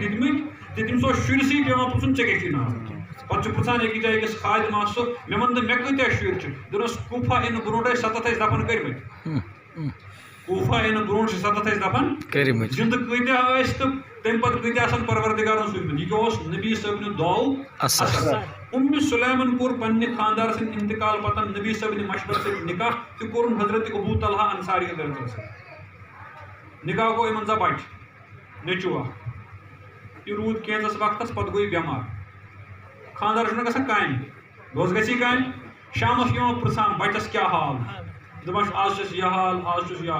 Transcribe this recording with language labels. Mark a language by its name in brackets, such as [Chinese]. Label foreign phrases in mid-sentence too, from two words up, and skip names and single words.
[Kashmiri] دِتمٕتۍ تہٕ تٔمِس اوس شُرسٕے پیٚوان پرٛژھُن ژےٚ کیٛاہ چھُے ناو پتہٕ چھُ پرٛژھان أکِس جایہِ أکِس خادِم آسہٕ سُہ مےٚ وَن تہٕ مےٚ کۭتیاہ شُرۍ چھِ دوٚپنَس کوٗفا یِنہٕ برونٛٹھ ٲسۍ 7 ٲسۍ دفن کٔرمٕتۍ کوٗفا یِنہٕ برونٛٹھ چھِ 7 ٲسۍ دفن کٔرمٕتۍ زِندٕ کۭتیاہ ٲسۍ تہٕ تمہِ پتہٕ کۭتیاہ آسن پروردِگارن سوٗزمٕتۍ یہِ کیٛاہ اوس نبی صٲبنہِ دعاوُک اثر ام سلیمن کوٚر پننہِ خانٛدار سٕنٛدِ انتقال پتہٕ نبی صٲبنہِ مشورٕ سۭتۍ نکاح تہٕ کوٚرُن حضرت ابو طلحہ انصاری سۭتۍ نکاح گوٚو یِمن 2 بچہِ نیٚچوٗ اکھ یہِ روٗد کینٛژس وقتس پتہٕ گوٚو یہِ بٮ۪مار خانٛدار چھُنہ گژھان کامہِ دۄہس گژھی کامہِ شامس یِوان پرژھان بچس کیٛاہ حال دپان چھُ آز چھُس یہِ حال آز چھُس یہِ حال